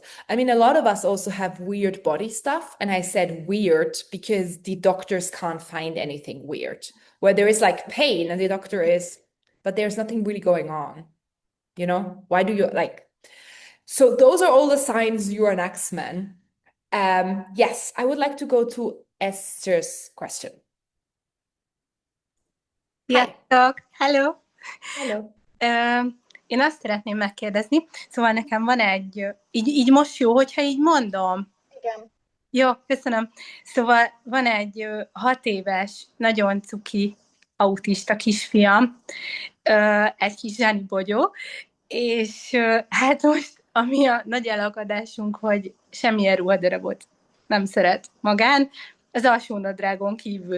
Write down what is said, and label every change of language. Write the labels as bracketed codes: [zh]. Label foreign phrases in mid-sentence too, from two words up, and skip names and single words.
[en] I mean, a lot of us also have weird body stuff. And I said weird because the doctors can't find anything weird, where there is like pain and the doctor is, but there's nothing really going on. You know, why do you like? So those are all the signs you're an X-Man. Yes, I would like to go to Esther's question. Hi. [hu] Sziasztok! Hello! [en] Hello. [hu] Én azt szeretném megkérdezni, szóval nekem van így most jó, hogyha így mondom? Igen. Jó, köszönöm. Szóval van egy 6 éves, nagyon cuki autista kisfiam, egy kis zsenibogyó, és hát most ami a nagy elakadásunk, hogy semmilyen ruhadarabot nem szeret magán, az alsónadrágon kívül.